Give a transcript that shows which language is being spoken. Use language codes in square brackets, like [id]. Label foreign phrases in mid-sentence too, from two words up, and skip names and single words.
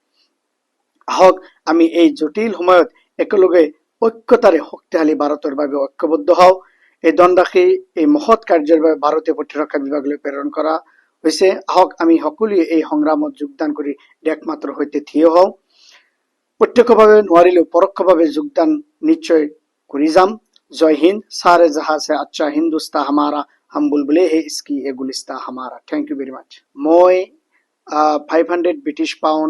[as] আহক আমি এই জটিল সময়ত একেলগে ঐক্যতাৰে শক্তিশালী ভাৰতৰ বাবে ঐক্যবদ্ধ হওঁ। এই ধনৰাশি এই মহৎ কাৰ্যৰ বাবে ভাৰতীয় প্ৰতিৰক্ষা বিভাগলৈ প্ৰেৰণ কৰা হৈছে। আহক আমি সকলোৱে এই সংগ্ৰামত যোগদান কৰি দেশমাতৃৰ সৈতে থিয় হওঁ। প্ৰত্যক্ষভাৱে নোৱাৰিলেও পৰোক্ষভাৱে যোগদান নিশ্চয় কৰি যাম। জয় হিন্দ। [hi] सारे जहां से अच्छा हिंदुस्तान हमारा, हम बुलबुले हैं इसकी ये गुलिस्तान हमारा। [en] Thank you very much. [as] মই 500 ব্ৰিটিছ পাউণ্ড